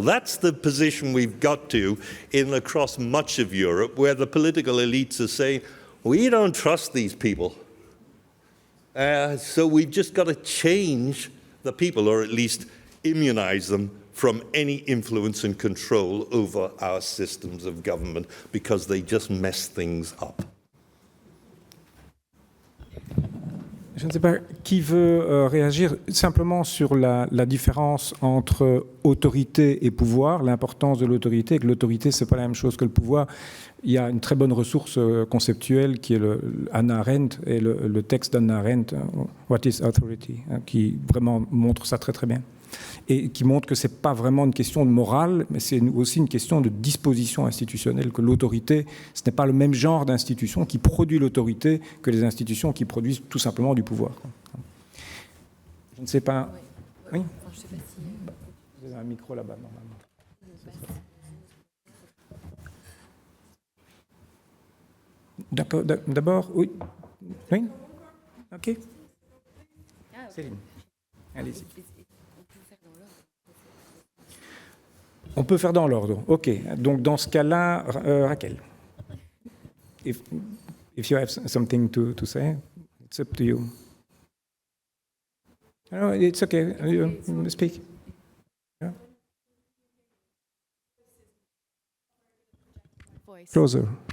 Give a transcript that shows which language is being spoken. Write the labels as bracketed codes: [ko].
[en] That's the position we've got to across much of Europe, where the political elites are saying, we don't trust these people. So we've just got to change the people, or at least immunize them from any influence and control over our systems of government, because they just mess things up. [fr] Je ne sais pas qui veut réagir simplement sur la différence entre autorité et pouvoir, l'importance de l'autorité, et que l'autorité, ce n'est pas la même chose que le pouvoir. Il y a une très bonne ressource conceptuelle qui est Hannah Arendt et le texte d'Hannah Arendt, What is Authority, qui vraiment montre ça très très bien. Et qui montre que ce n'est pas vraiment une question de morale, mais c'est aussi une question de disposition institutionnelle, que l'autorité, ce n'est pas le même genre d'institution qui produit l'autorité que les institutions qui produisent tout simplement du pouvoir. Je ne sais pas... Oui, enfin, je sais pas si... Vous avez un micro là-bas, normalement. D'accord, d'abord, oui. Oui. OK. Céline, allez-y. On peut faire dans l'ordre. OK. Donc, dans ce cas-là, Raquel. [en] If you have something to say, it's up to you. No, it's okay. You speak. Yeah. Closer.